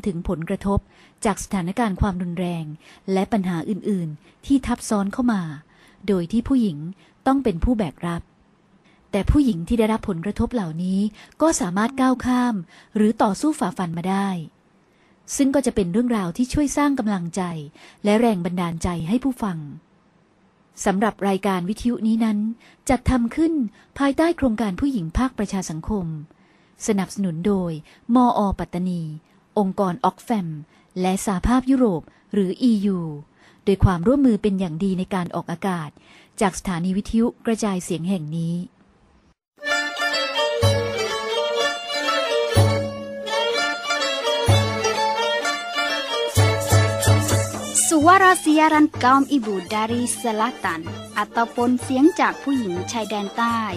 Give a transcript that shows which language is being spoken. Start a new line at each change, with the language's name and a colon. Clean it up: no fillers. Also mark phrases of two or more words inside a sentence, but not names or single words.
Thai: ถึงผลกระทบจากสถานการณ์ความรุนแรงและปัญหาอื่นๆที่ทับซ้อนเข้ามาโดยที่ผู้หญิงต้องเป็นผู้แบกรับแต่ผู้หญิงที่ได้รับผลกระทบเหล่านี้ก็สามารถก้าวข้ามหรือต่อสู้ฝ่าฟันมาได้ซึ่งก็จะเป็นเรื่องราวที่ช่วยสร้างกำลังใจและแรงบันดาลใจให้ผู้ฟังสำหรับรายการวิทยุนี้นั้นจัดทำขึ้นภายใต้โครงการผู้หญิงภาคประชาสังคมสนับสนุนโดยมอ. ปัตตานีองค์กรออกแฟมและสหภาพยุโรปหรือ EU โดยความร่วมมือเป็นอย่างดีในการออกอากาศจากสถานีวิทยุกระจายเสียงแห่งนี้
Malay: Suara siaran kaum ibu dari selatan ataupun
Thai: เสียงจากผู้หญิงชายแดนใต้.